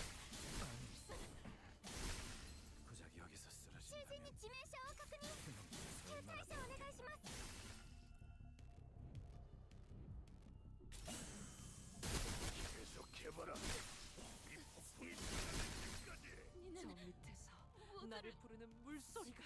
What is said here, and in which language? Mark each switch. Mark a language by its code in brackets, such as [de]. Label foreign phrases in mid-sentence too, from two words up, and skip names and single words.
[ko] 고작 여기서 [ja] 囚 [ko] 쓰러진다면 [ja] 人に致命傷を確認。救済者お願いします。 [ko] 계속해봐라. 이 폭풍이 저 밑에서 나를 부르는 물소리가